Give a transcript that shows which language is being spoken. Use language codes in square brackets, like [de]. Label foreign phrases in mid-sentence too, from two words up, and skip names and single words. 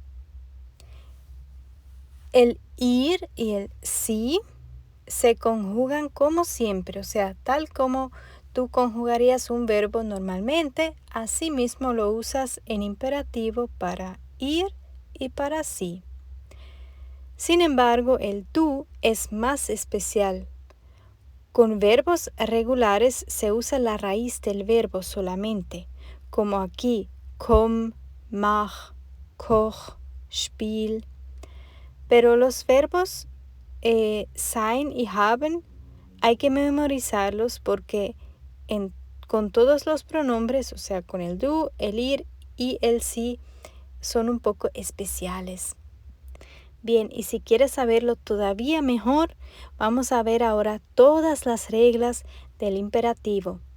[es] El ir y el sí se conjugan como siempre, o sea, tal como tú conjugarías un verbo normalmente, así mismo lo usas en imperativo para ir y para sí. Sin embargo, el tú es más especial. Con verbos regulares se usa la raíz del verbo solamente, como aquí, [de] komm, mach, koch, spiel. [es] Pero los verbos sein y haben hay que memorizarlos porque con todos los pronombres, o sea, con el du, el ir y el sí, son un poco especiales. Bien, y si quieres saberlo todavía mejor, vamos a ver ahora todas las reglas del imperativo.